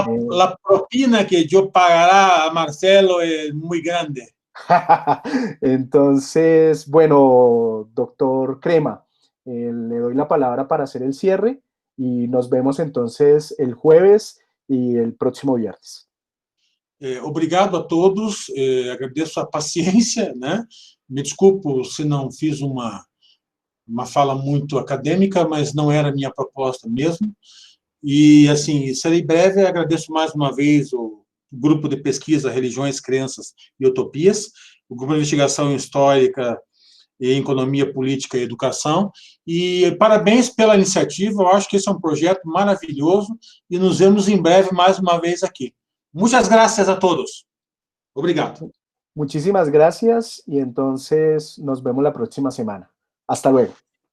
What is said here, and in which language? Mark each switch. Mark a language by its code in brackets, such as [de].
[es] La propina que yo pagará a Marcelo es muy grande. Entonces, bueno, doctor Crema, le doy la palabra para hacer el cierre y nos vemos entonces el jueves y el próximo viernes. [pt] Obrigado a todos, agradeço a paciência, né? Me desculpo se não fiz uma fala muito acadêmica, mas não era a minha proposta mesmo. E, assim, serei breve, agradeço mais uma vez o grupo de pesquisa Religiões, Crenças e Utopias, o grupo de investigação histórica e economia política e educação, e parabéns pela iniciativa, eu acho que esse é um projeto maravilhoso, e nos vemos em breve mais uma vez aqui. [es] Muchas gracias a todos. Obrigado. Muchísimas gracias y entonces nos vemos la próxima semana. Hasta luego.